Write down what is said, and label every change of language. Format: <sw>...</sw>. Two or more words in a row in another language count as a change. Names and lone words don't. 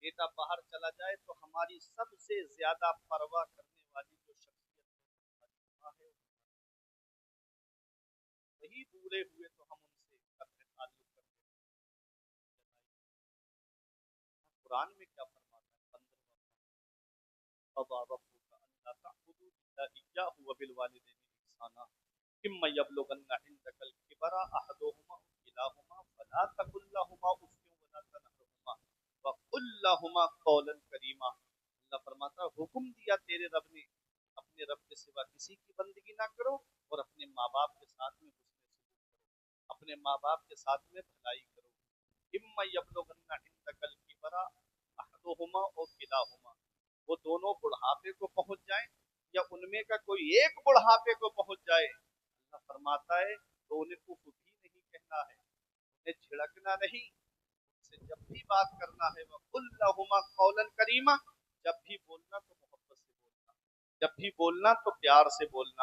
<hi>बेटा बाहर चला जाए तो हमारी सबसे ज्यादा परवाह करने वाली जो शख्सियत है वही बूढ़े हुए तो हम उनसे अपने ताल्लुक करते हैं। कुरान में क्या फरमाता है, 15वां</hi> <ar>ربك ألا تعبدوا إلا إياه وبالوالدين إحسانا إما يبلغن عندك الكبر أحدهما أو كلاهما فلا تقل لهما أف ولا تنهرهما وقل لهما قولا كريما.</ar> <hi>अल्लाह फरमाता है हुक्म दिया तेरे रब ने अपने रब के सिवा किसी की बंदगी ना करो और अपने माँ बाप के साथ में हुस्न सलूक करो, अपने माँ बाप के साथ में भलाई करो।</hi> <ar>إما يبلغن عندك الكبر أحدهما أو كلاهما,</ar> <hi>वो दोनों बुढ़ापे को पहुंच जाए या उनमें का कोई एक बुढ़ापे को पहुंच जाए, अल्लाह फरमाता है तो उन्हें कुफ भी नहीं कहना है, उन्हें झिड़कना नहीं, उनसे जब भी बात करना है वह</hi> <ar>قل لهما قولا كريما,</ar> <hi>जब भी बोलना तो मोहब्बत से बोलना, जब भी बोलना तो प्यार से बोलना।</hi>